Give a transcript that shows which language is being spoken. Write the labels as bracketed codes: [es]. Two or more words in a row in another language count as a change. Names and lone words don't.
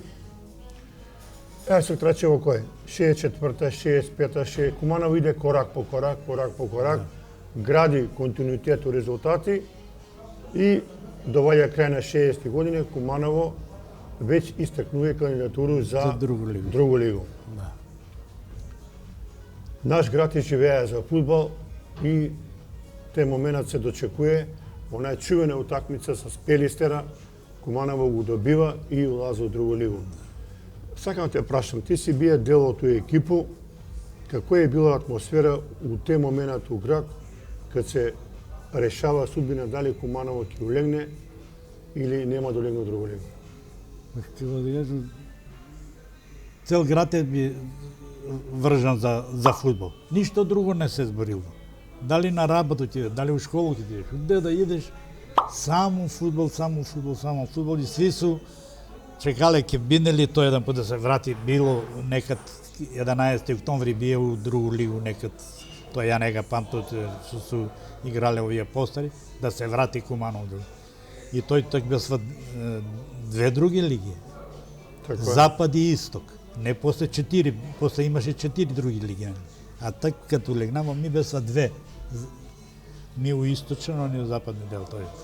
[mk] Еве се траче во кој? 64-та, 65-та, Куманово иде корак по корак, гради континуитет у резултати и доваѓа крај на 60-ти години, Куманово веќе истакнува кандидатуру за другу лигу. другу лигу. Да. Наш град живее за фудбал и те моментот се дочекува. Она е чувена утакмица со Пелистера, Куманово го добива и улази у другу лигу. Сакам да те прашам, ти си бие дел од тој екипу, како е била атмосфера у те моментот у град, кад се решава судбина дали Куманово ќе улегне или нема да улегне у другу лигу? Како да кажу, цел град е би вржан за фудбал. Ништо друго не се зборило. Дали на работа ќе, дали у школу ќе идеш, де да идеш, само фудбал и сви су чекале ќе биднели тој еден пат да се врати, било некад 11 октомври бие у другу лигу некад, тоа ја не га памтам, су играле овие постари, да се врати Куманово. И тој такмесва две други лиги. Така е. Запад и Исток. Не после 4, после имаше 4 други лиги. А так като легнамо ми беса две. Ни у источен, ни у западни дел тој.